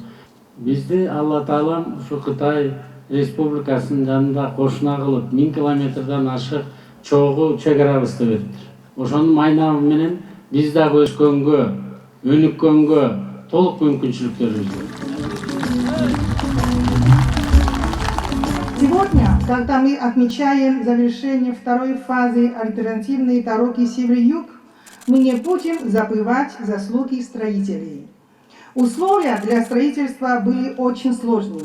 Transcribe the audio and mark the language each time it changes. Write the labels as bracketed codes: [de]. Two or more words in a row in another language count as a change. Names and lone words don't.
[ky] Бизди Алла Таалам ушу Кытай Республикасынын жанында кошуна кылып 1000 километрден ашык чогуу чек арабызды бериптир. Ошонун майнабы менен биз дагы өскөнгө, өнүккөнгө толук мүмкүнчүлүктөрүбүз бар. [ru] Сегодня, когда мы отмечаем завершение второй фазы альтернативной дороги север-юг, мы не будем забывать заслуги строителей. Условия для строительства были очень сложными.